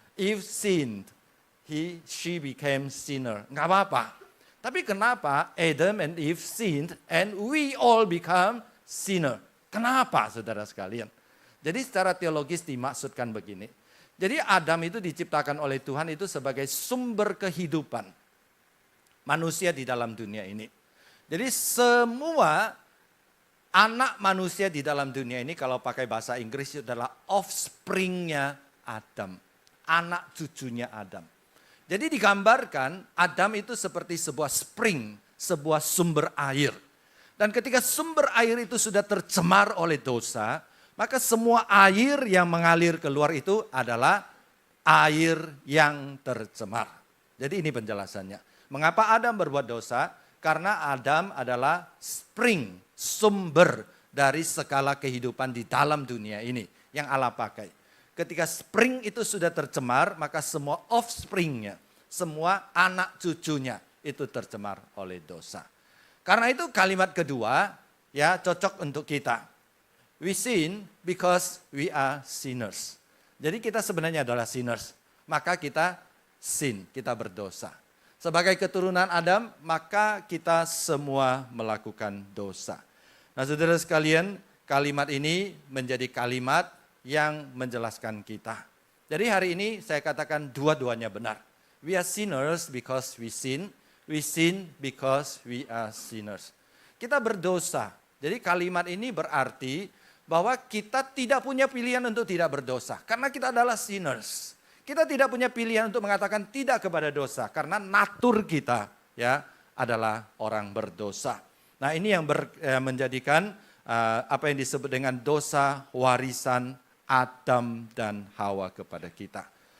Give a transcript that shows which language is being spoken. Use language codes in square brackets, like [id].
[en] Eve sinned, she became sinner. [id] Nggak apa-apa. Tapi kenapa [en] Adam and Eve sinned and we all become sinner? [id] Kenapa saudara sekalian? Jadi secara teologis dimaksudkan begini. Jadi Adam itu diciptakan oleh Tuhan itu sebagai sumber kehidupan manusia di dalam dunia ini. Jadi semua anak manusia di dalam dunia ini kalau pakai bahasa Inggris itu adalah offspring-nya Adam. Anak cucunya Adam. Jadi digambarkan Adam itu seperti sebuah spring, sebuah sumber air. Dan ketika sumber air itu sudah tercemar oleh dosa, maka semua air yang mengalir keluar itu adalah air yang tercemar. Jadi ini penjelasannya. Mengapa Adam berbuat dosa? Karena Adam adalah spring, sumber dari segala kehidupan di dalam dunia ini yang Allah pakai. Ketika spring itu sudah tercemar, maka semua offspringnya, semua anak cucunya itu tercemar oleh dosa. Karena itu kalimat kedua ya cocok untuk kita. [en] We sin because we are sinners. [id] Jadi kita sebenarnya adalah sinners. Maka kita sin, kita berdosa. Sebagai keturunan Adam, maka kita semua melakukan dosa. Nah saudara sekalian, kalimat ini menjadi kalimat yang menjelaskan kita. Jadi hari ini saya katakan dua-duanya benar. [en] We are sinners because we sin because we are sinners. [id] Kita berdosa. Jadi kalimat ini berarti bahwa kita tidak punya pilihan untuk tidak berdosa. Karena kita adalah sinners. Kita tidak punya pilihan untuk mengatakan tidak kepada dosa. Karena natur kita ya adalah orang berdosa. Nah ini yang menjadikan apa yang disebut dengan dosa warisan Adam dan Hawa kepada kita.